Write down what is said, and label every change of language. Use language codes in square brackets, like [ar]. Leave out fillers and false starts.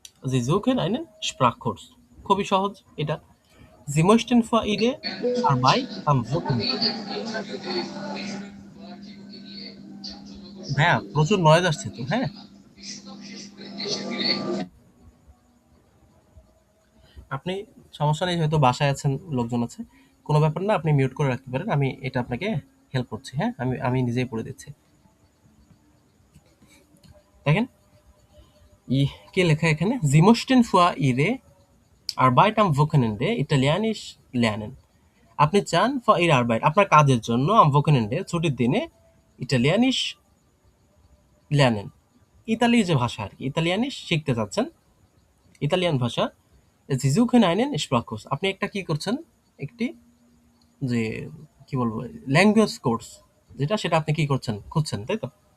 [de] Sie suchen einen Sprachkurs. [bn] খুবই সহজ এটা। [de] Sie möchten vor ihrer Arbeit am Wochenende, [bn] ভাইয়া প্রচুর নয়েজ আসছে তো, হ্যাঁ? আপনি সমস্যা নেই, হয়তো বাসায় আছেন, লোকজন আছে, কোনো ব্যাপার না, আপনি মিউট করে রাখতে পারেন, আমি এটা আপনাকে হেল্প করছি। হ্যাঁ, আমি আমি নিজেই পড়ে দিচ্ছি। দেখেন কি লেখা এখানে, [de] Sie möchten vor ihrer Arbeit am Wochenende Italienisch lernen. [bn] আপনি চান ফর ইর আরবাইট, আপনার কাজের জন্য, আম ভোকেনেন্ডে, ছুটির দিনে, ইটালিয়ানিশ লেনেন, ইতালির যে ভাষা আর কি, ইতালিয়ানিশ শিখতে চাচ্ছেন, ইতালিয়ান ভাষা। জিজুখেন আইনেন স্প্রাকুস, আপনি একটা কি করছেন, একটি যে কি বলবো, ল্যাঙ্গুয়েজ কোর্স যেটা, সেটা আপনি কি করছেন, খুঁজছেন, তাই তো?